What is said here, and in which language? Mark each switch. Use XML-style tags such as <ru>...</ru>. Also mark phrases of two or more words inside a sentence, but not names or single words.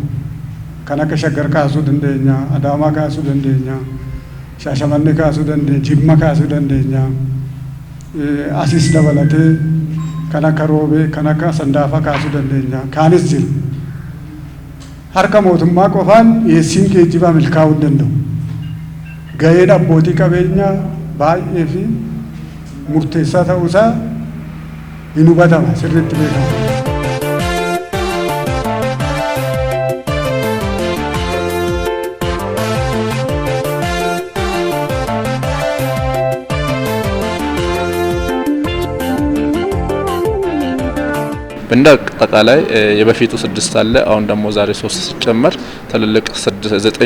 <om>Kan akka Shaggar kaasuu dandeenya, Adaamaa kaasuu dandeenya, Shaashamannee kaasuu dandeenya, Jimma kaasuu dandeenya, Asiis dabalatee kan akka Roobee, kan akka Sandaafaa kaasuu dandeenya. Kaanis jiru. Harka mootummaa qofaan dhiyeessiin geejjibaa milkaa'uu hin danda'u. Gaheen abbootii qabeenyaa baay'ee fi murteessaa ta'uusaa hin hubatama, sirriitti beekama.</om> <am>እንደ አጠቃላይ የበፊቱ 6 አለ አሁን ደግሞ ዛሬ 3 ሲጨመር ትልልቅ 9</am>